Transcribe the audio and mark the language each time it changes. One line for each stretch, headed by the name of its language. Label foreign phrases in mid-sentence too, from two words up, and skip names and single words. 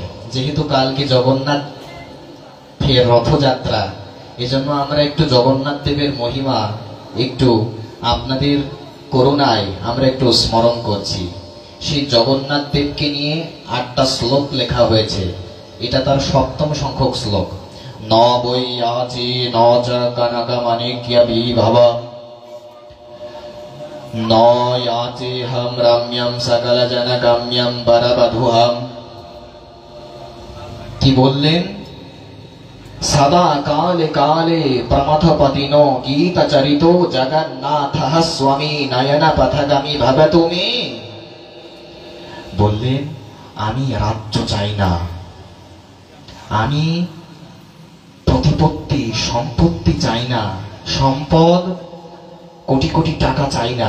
Bangla: যেহেতু কালকে জগন্নাথ ফের রথযাত্রা, এজন্য আমরা একটু জগন্নাথ দেবের মহিমা একটু আপনাদের করুণায় আমরা একটু স্মরণ করছি। সেই জগন্নাথ দেবকে নিয়ে 8টা শ্লোক লেখা হয়েছে। এটা তার সপ্তম সংখ্যক শ্লোক।
Sanskrit: ন বৈয়াচি ন চ কনক মাণিক্য বিভব ন याचेहं रम्यं सकल जनगम्यं बरबधुहं।
Bangla: কি বললেন?
Sanskrit: সদা কালে কালে প্রমথপতিনো গীতচরিতো জগন্নাথः স্বামী নয়ন পথগামী ভবতু মে।
Bangla: বললেন, আমি রাজ্য চাই না, আমি প্রতিপত্তি সম্পত্তি চাই না, সম্পদ কোটি কোটি টাকা চাই না।